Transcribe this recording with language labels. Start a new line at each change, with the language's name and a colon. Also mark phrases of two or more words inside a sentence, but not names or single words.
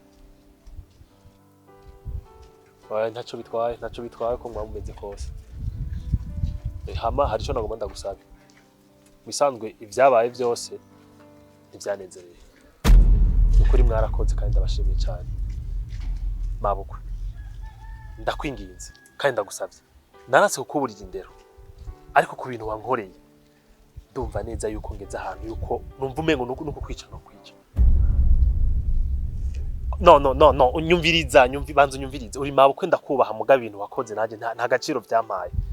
Kinyarwanda: Oya ntacyo bitwaye ko mwaba mumeze kose. Hama hari icyo nagomba ndagusaba. Bisanzwe ibyabaye byose ntibyanezereye. Ukuri mwarakoze kandi ndabashimiye cyane. Mabukwe. Ndakwinginze kandi ndagusabye. Naratse kukuburira indero. Ariko ku bintu wankoreye ndumva neza yuko ngeze ahantu yuko numva umengo nuko kwica no kwica. No unyumviriza banza unyumvirize uri Mabukwe ndakubaha muga ibintu wakoze naje nta gaciro byampaye.